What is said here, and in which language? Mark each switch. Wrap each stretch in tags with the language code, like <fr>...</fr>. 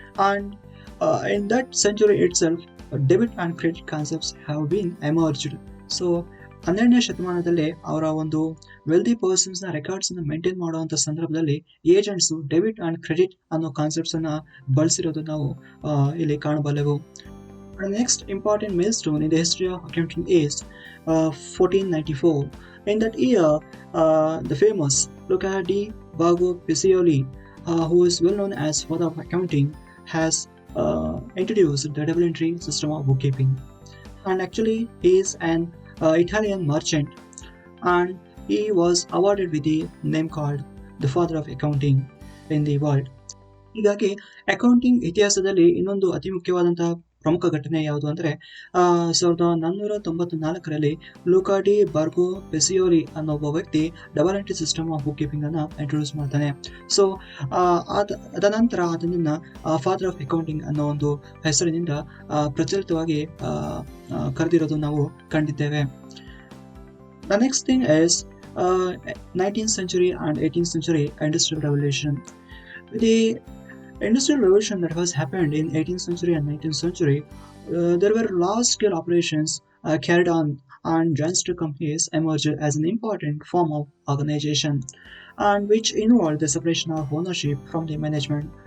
<en>And in that century itself debit and credit concepts have been emerged.</en> <kn>So 12ನೇ ಶತಮಾನದಲ್ಲಿ ಅವರ ಒಂದು wealthy persons ನ records ಅನ್ನು maintain ಮಾಡುವಂತ ಸಂದರ್ಭದಲ್ಲಿ ಏಜೆಂಟ್ಸ್ ಡೆಬಿಟ್ ಅಂಡ್ ಕ್ರೆಡಿಟ್ ಅನ್ನೋ ಕಾನ್ಸೆಪ್ಟ್ಸ್ ಅನ್ನ ಬಳಸಿರೋದು ನಾವು ಇಲ್ಲಿ ಕಾಣಬಲ್ಲೆವು.</kn> <en>Next important milestone in the history of accounting is 1494. In that year, the famous Luca di Borgo Piccioli, who is well known as father of accounting, has introduced the double entry system of bookkeeping. And actually, he is an Italian merchant, and he was awarded with the name called the father of accounting in the world.</en> <kn>ಹೀಗಾಗಿ accounting ಇತಿಹಾಸದಲ್ಲಿ ಇನ್ನೊಂದು ಅತಿ ಮುಖ್ಯವಾದಂತಹ ಪ್ರಮುಖ ಘಟನೆ ಯಾವುದು ಅಂದ್ರೆ 1494ರಲ್ಲಿ Luca D ಬಾರ್ಗೋ ಪೆಸಿಯೋಲಿ ಅನ್ನೋ ಒಬ್ಬ ವ್ಯಕ್ತಿ double entry system of book keeping ಅನ್ನ ಇಂಟ್ರೊಡ್ಯೂಸ್ ಮಾಡ್ತಾನೆ. ಸೊ ಅದನಂತರ ಅದನ್ನ ಫಾದರ್ ಆಫ್ ಅಕೌಂಟಿಂಗ್ ಅನ್ನೋ ಒಂದು ಹೆಸರಿನಿಂದ ಪ್ರಚಲಿತವಾಗಿ ಕರೆದಿರೋದು ನಾವು ಕಂಡಿದ್ದೇವೆ.</kn> <en>The next thing is 19th century and 18th century industrial revolution. The industrial revolution that was happened in 18th century and 19th century, there were large scale operations carried on, and joint stock companies emerged as an important form of organization, and which involved the separation of ownership from the management.</en>